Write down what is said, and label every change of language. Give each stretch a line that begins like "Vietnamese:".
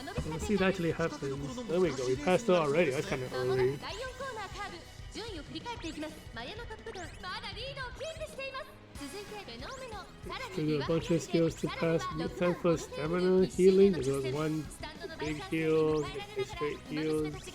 English: Let's see it actually happens. There we go, we passed it already, that's kind of early.
Japanese: 順位を振り返っていきます。マヤのトップガンまだリードをキープしています。続いてフェノメノ、さらに
English: Trigger a bunch of skills to pass. Need time for stamina healing. There goes one big heal, a straight heal.